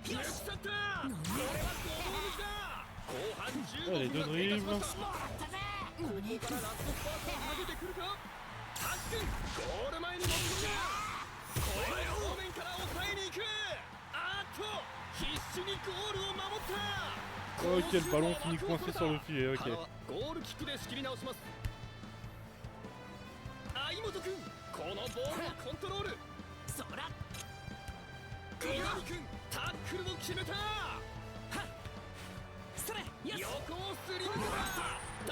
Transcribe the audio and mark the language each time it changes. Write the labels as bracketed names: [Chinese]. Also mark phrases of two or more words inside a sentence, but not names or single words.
[French] Oh, les deux dribbles. [Japanese] からラストスパートをかけてくるか。タックンゴール前に持ち込んだ。これを正面から抑えに行く。あーっと必死にゴールを守った。 [French] Ok, le ballon finit coincé sur le filet, ok. [Japanese] ゴールキックで仕切り直します。相本君このボールをコントロール。そら岩見君タックルを決めた。それ横をすり抜けた。